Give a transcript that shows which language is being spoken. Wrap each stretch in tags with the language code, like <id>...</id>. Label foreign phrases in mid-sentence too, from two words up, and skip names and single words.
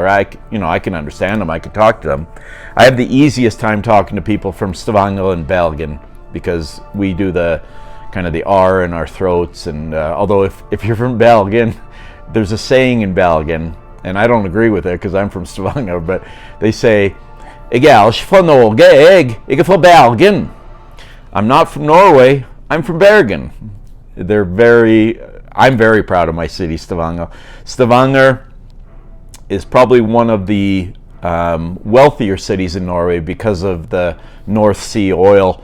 <en>I can understand them. I can talk to them. I have the easiest time talking to people from Stavanger and Bergen because we do the kind of the R in our throats. And although if you're from Bergen, there's a saying in Bergen, and I don't agree with it because I'm from Stavanger, but they say,</en> <no>"Jeg er ikke fra Norge, jeg er fra Bergen."</no> <en>I'm not from Norway. I'm from Bergen. I'm very proud of my city, Stavanger. Stavanger is probably one of the wealthier cities in Norway because of the North Sea oil.</en>